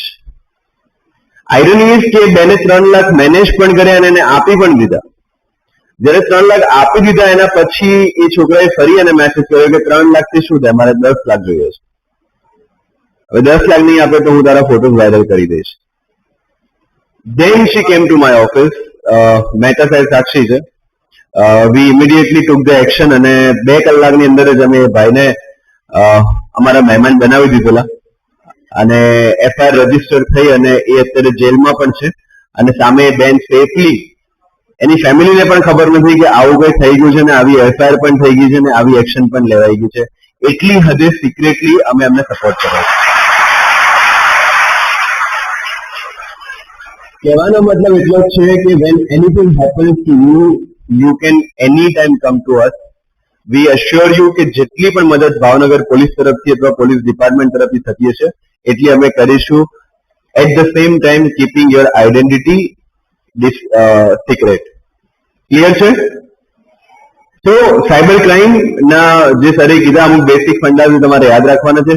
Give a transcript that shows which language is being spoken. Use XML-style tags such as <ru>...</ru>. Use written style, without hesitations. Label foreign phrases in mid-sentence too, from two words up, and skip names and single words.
<en>irony is</en> <gu>કે બેને 3 લાખ મેનેજ પણ કર્યા અને એને આપી પણ દીધા. જ્યારે 3 લાખ આપી દીધા એના પછી એ છોકરાએ ફરી અને મેસેજ કર્યો કે 3 લાખથી શું થાય, મારે 10 લાખ જોઈએ છે, હવે 10 લાખ નહીં આપે તો હું તારા</gu> <en>photos viral</en> <gu>કરી દઈશ.</gu> <en>Then she came to my office.</en> <gu>મહેતા સાહેબ સાક્ષી છે.</gu> <en>We immediately took the action</en> <gu>અને 2 કલાકની અંદર જ અમે ભાઈને અમારા મહેમાન બનાવી દીધેલા અને FIR રજીસ્ટર થઈ અને એ અત્યારે જેલમાં પણ છે. અને સામે બેન સેફલી, એની ફેમિલીને પણ ખબર નથી કે આવું કંઈ થઈ ગયું છે ને આવી FIR પણ થઈ ગઈ છે ને આવી એક્શન પણ લેવાઈ ગઈ છે. એટલી હદે સિક્રેટલી અમે એમને સપોર્ટ કર્યો. કહેવાનો મતલબ એટલો જ છે કે</gu> <en>when anything happens to you, you can anytime come to us. We assure you</en> <gu>કે જેટલી પણ મદદ ભાવનગર પોલીસ તરફથી અથવા</gu> <en>police department</en> <gu>તરફથી થતી હશે એટલી અમે કરીશું.</gu> <en>at the same time keeping your identity secret.</en> <gu>ક્લિયર છે? તો</gu> <en>cyber crime</en> <gu>ના જે સરે કીધા અમુક</gu> <en>basic funda</en> <gu>તમારે યાદ રાખવાના છે.</gu>